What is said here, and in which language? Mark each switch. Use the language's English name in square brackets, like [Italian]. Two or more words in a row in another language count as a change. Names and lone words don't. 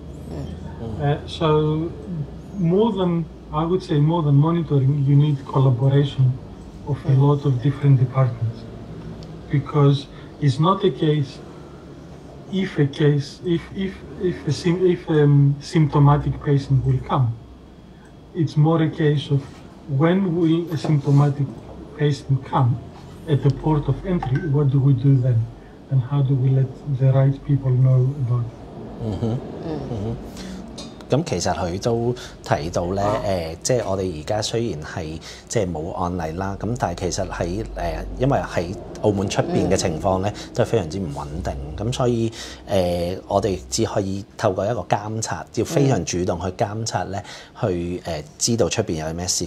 [English] So I would say more than monitoring, you need collaboration of a lot of different departments, because it's not a case if a symptomatic patient will come. It's more a case of when will a symptomatic patient come at the port of entry, what do we do then? And how do we let the right people know about it? [Cantonese] 咁其實佢都提到咧，即係我哋而家雖然係即係冇案例啦，咁但係其實喺因為喺澳門出邊嘅情況咧，都係非常之唔穩定，咁所以我哋只可以透過一個監察，要非常主動去監察咧，去知道出邊有咩事。